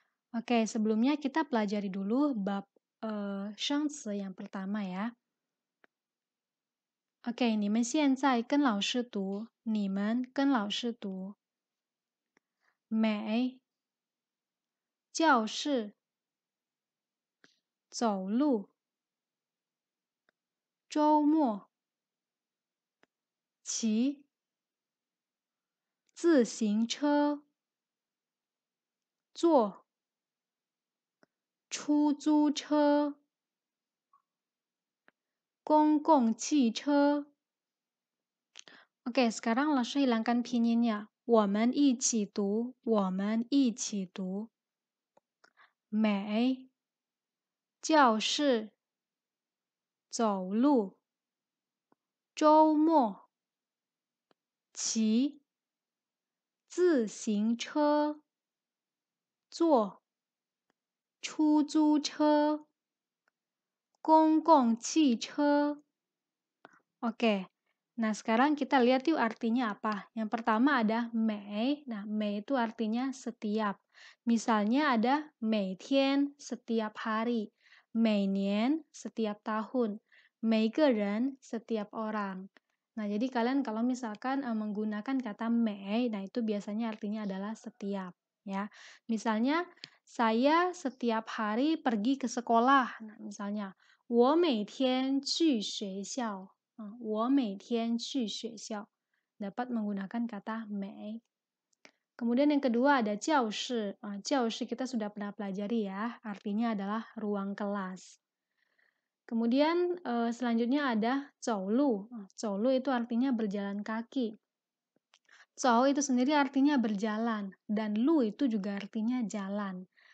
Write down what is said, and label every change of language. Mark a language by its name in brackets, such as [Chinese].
[Indonesian] Oke, sebelumnya kita pelajari dulu bab 生词 yang pertama ya. [Chinese] OK，你们现在跟老师读，你们跟老师读。美，教室，走路，周末，骑，自行车，坐，出租车，公共汽车。 [Indonesian] Oke, sekarang langsung hilangkan pinginnya. [Chinese] 我们一起读，我们一起读。美，教室，走路，周末，骑，自行车，坐，出租车，公共汽车。 [Indonesian] Oke, nah sekarang kita lihat yuk artinya apa. Yang pertama ada mei. Nah, mei itu artinya setiap. Misalnya ada 每天 setiap hari, 每年 setiap tahun, 每个人 setiap orang. Nah, jadi kalian kalau misalkan menggunakan kata mei, nah itu biasanya artinya adalah setiap, ya. Misalnya saya setiap hari pergi ke sekolah. Nah, misalnya [Chinese] 我每天去学校。我每天去学校 [Indonesian] dapat menggunakan kata 每. Kemudian yang kedua ada 教室. 教室 kita sudah pernah pelajari ya, artinya adalah ruang kelas. Kemudian selanjutnya ada 走路. 走路 itu artinya berjalan kaki. 走 itu sendiri artinya berjalan dan 路 itu juga artinya jalan.